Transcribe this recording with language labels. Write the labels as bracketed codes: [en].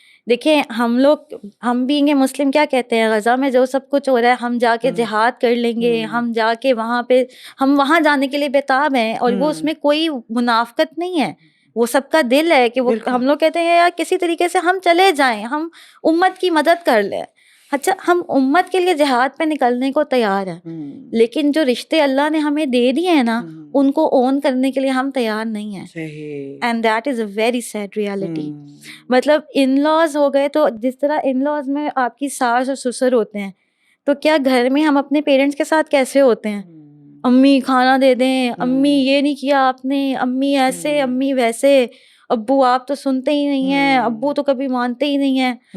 [ur] دیکھیں ہم بھی مسلم کیا کہتے ہیں, غزہ میں جو سب کچھ ہو رہا ہے ہم جا کے جہاد کر لیں گے, ہم جا کے وہاں پہ ہم وہاں جانے کے لیے بےتاب ہیں, اور وہ اس میں کوئی منافقت نہیں ہے, وہ سب کا دل ہے کہ وہ ہم لوگ کہتے ہیں یار کسی طریقے سے ہم چلے جائیں, ہم امت کی مدد کر لیں. اچھا, ہم امت کے لیے جہاد پہ نکلنے کو تیار ہیں, لیکن جو رشتے اللہ نے ہمیں دے دیے ہیں نا ان کو اون کرنے کے لیے ہم تیار نہیں ہیں. [en] And that is a very sad reality. [ur] مطلب ان لاز ہو گئے, تو جس طرح ان لاز میں آپ کی ساس اور سسر ہوتے ہیں, تو کیا گھر میں ہم اپنے پیرنٹس کے ساتھ کیسے ہوتے ہیں, امی کھانا دے دیں, امی یہ نہیں کیا آپ نے, امی ایسے, امی ویسے, ابو آپ تو سنتے ہی نہیں ہیں, ابو تو کبھی مانتے ہی نہیں ہیں.